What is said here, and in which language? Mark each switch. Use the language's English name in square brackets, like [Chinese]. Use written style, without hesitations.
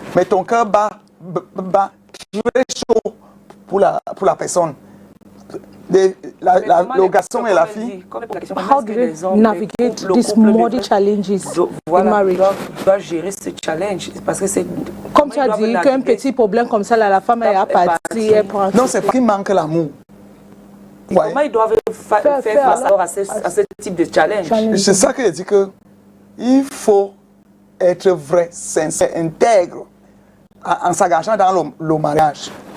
[French] Mais ton cœur bat très chaud pour la personne. Le garçon et la fille. [English] How do they navigate these modern challenges in marriage? [French] Doit gérer ce challenge parce que c'est comme tu as dit qu'un petit problème comme ça là, la femme est partie. Non, c'est parce qu'il manque l'amour. Comment ils doivent faire face à ce type de challenge? C'est ça que je dis que il faut être vrai, sincère, intègre en s'engageant dans le mariage.